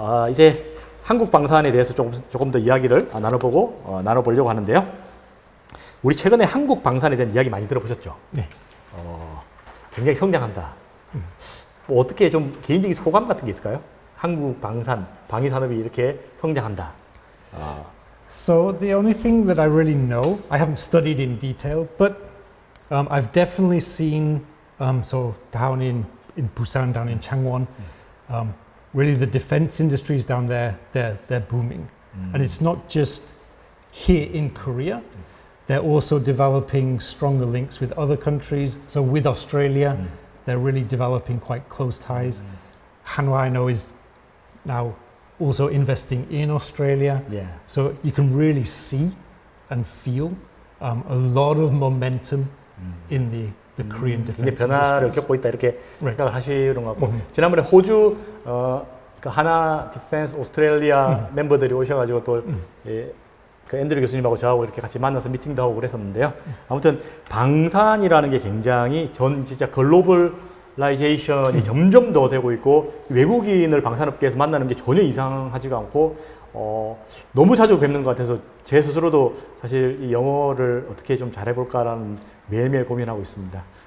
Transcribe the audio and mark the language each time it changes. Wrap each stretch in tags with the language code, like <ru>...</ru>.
<ko>이제 한국 방산에 대해서 조금 더 이야기를 나눠보려고 하는데요. 우리 최근에 한국 방산에 대한 이야기 많이 들어보셨죠? 네. 굉장히 성장한다. 뭐 어떻게 좀 개인적인 소감 같은 게 있을까요? 한국 방위 산업이 이렇게 성장한다.</ko> <en>So the only thing that I really know, I haven't studied in detail, but I've definitely seen, so down in Busan, down in Changwon, really the defense industries down there, they're booming. And it's not just here in Korea, they're also developing stronger links with other countries. So with Australia, they're really developing quite close ties. Hanwha, I know, is now also investing in Australia. Yeah. So you can really see and feel a lot of momentum in the Korean</en> <ko>굉장히</ko> <en>defense</en> <ko>변화를</ko> <en>industries.</en> <ko>겪고 있다 이렇게</ko> <en>Right.</en> <ko>생각을 하시는 것 같고 지난번에 호주 그 하나 디펜스 오스트레일리아 멤버들이 오셔가지고 또 그 앤드류 교수님하고 저하고 이렇게 같이 만나서 미팅도 하고 그랬었는데요. 아무튼 방산이라는 게 굉장히 진짜 글로벌라이제이션이 점점 더 되고 있고 외국인을 방산업계에서 만나는 게 전혀 이상하지가 않고 너무 자주 뵙는 것 같아서 제 스스로도 사실 이 영어를 어떻게 좀 잘해볼까라는 매일매일 고민하고 있습니다.</ko>